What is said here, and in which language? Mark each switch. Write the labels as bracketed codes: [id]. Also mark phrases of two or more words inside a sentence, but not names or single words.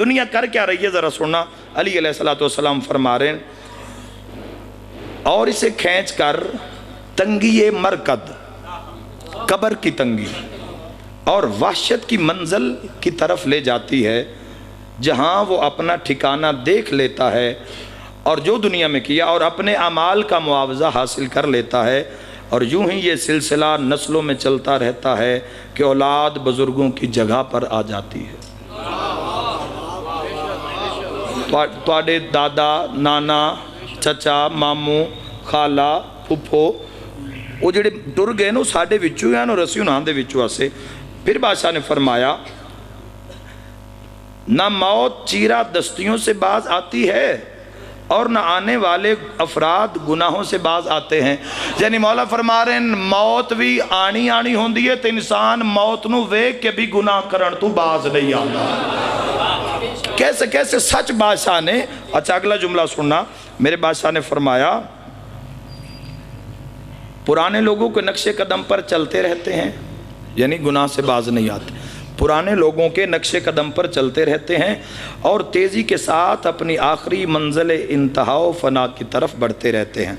[ur] دنیا کر کیا رہی ہے ذرا سننا، علی علیہ السلام فرما رہے ہیں، اور اسے کھینچ کر تنگی مرکد، قبر کی تنگی اور وحشت کی منزل کی طرف لے جاتی ہے، جہاں وہ اپنا ٹھکانہ دیکھ لیتا ہے، اور جو دنیا میں کیا، اور اپنے اعمال کا معاوضہ حاصل کر لیتا ہے، اور یوں ہی یہ سلسلہ نسلوں میں چلتا رہتا ہے کہ اولاد بزرگوں کی جگہ پر آ جاتی ہے۔ [pa] تواڈے دادا، نانا، چچا، ماموں، خالہ، پھپھو، وہ جڑے ٹر گئے نا ساڈے وچوں ہیں، اور اسی انہاں دے وچوں سے۔ [ur] پھر بادشاہ نے فرمایا، نہ موت چیرہ دستیوں سے باز آتی ہے، اور نہ آنے والے افراد گناہوں سے باز آتے ہیں۔ یعنی مولا فرما رہے ہیں [pa] موت بھی آنی ہوندی ہے، تو انسان موت نو ویکھ کے بھی گناہ کرن تو [ur] باز نہیں آتا۔ کیسے کیسے سچ بادشاہ نے. اچھا اگلا جملہ سننا، میرے بادشاہ نے فرمایا پرانے لوگوں کے نقش قدم پر چلتے رہتے ہیں، یعنی گناہ سے باز نہیں آتے، پرانے لوگوں کے نقش قدم پر چلتے رہتے ہیں اور تیزی کے ساتھ اپنی آخری منزل انتہا و فنا کی طرف بڑھتے رہتے ہیں.